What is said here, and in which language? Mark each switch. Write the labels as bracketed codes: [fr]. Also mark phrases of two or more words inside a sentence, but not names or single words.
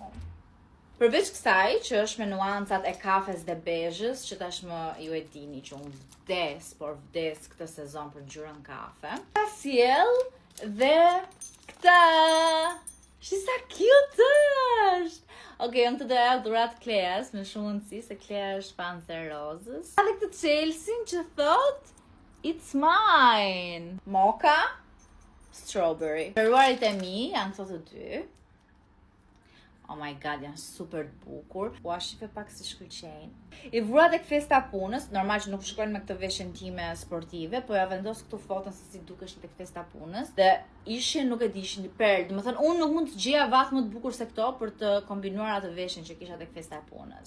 [sq] Përveç kësaj, që është me nuancat e kafes dhe bezhës, që tashmë ju e dini që unë vdes këtë sezon për ngjyrën kafe. Ka sjell dhe këta. Shi sa cute është! Okej, unë të doja dhurat Kleas, me shumë mundësi, se Klea është fan e rozës. Ka dhe këtë Chelsea që thot, [en] it's mine! Mocha, strawberry. [sq] Shëruarit e mi, janë këto të dy. [en] Oh my god, [sq] janë super të bukur. Ua shife pak si shkëlqejnë. I vura tek festa punës, normal që nuk shkojnë me këtë veshjen time sportive, po ja vendos këtu foton se si dukesh tek festa punës. Dhe ishin, nuk e di, ishin perl. Domethënë unë nuk mund të gjeja vath më të bukur se këto për të kombinuar atë veshjen që kisha tek festa punës.